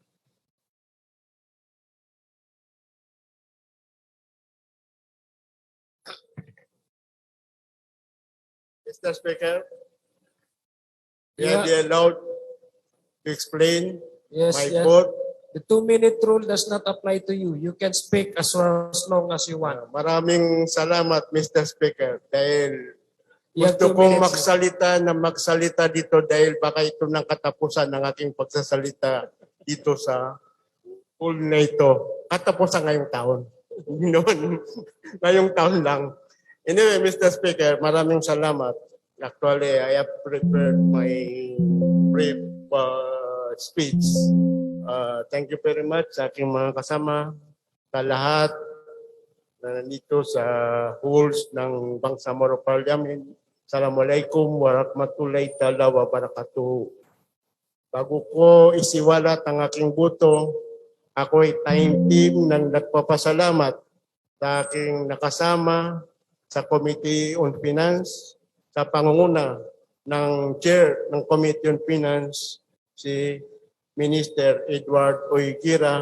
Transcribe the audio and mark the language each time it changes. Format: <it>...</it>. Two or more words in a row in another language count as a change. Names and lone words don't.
<en>Mr. Speaker, may I be allowed to explain my vote? The 2-minute rule does not apply to you. You can speak as long as you want.</en> <tl>Maraming salamat, Mr. Speaker, dahil</tl> <en>You have</en> <tl>gusto</tl> <en>2</en> <tl>kong</tl> <en>minutes.</en> <tl>magsalita dito dahil baka ito ng katapusan ng aking pagsasalita dito sa pool na ito. Katapusan ngayong taon. Ngayong taon lang. Anyway, Mr. Speaker, maraming salamat.</tl> <en>Actually, I have prepared my brief speech. Thank you very much</en> <tl>sa aking mga kasama, sa lahat na nandito sa halls ng Bangsamoro Parliament.</tl> <ar>السلام عليكم ورحمة الله تعالى وبركاته.</ar> <tl>Bago ko isiwalat ang aking boto, ako ay time team ng nagpapasalamat sa aking nakasama sa Committee on Finance, sa pangunguna ng Chair ng Committee on Finance, si Minister Edward Oigira.</tl>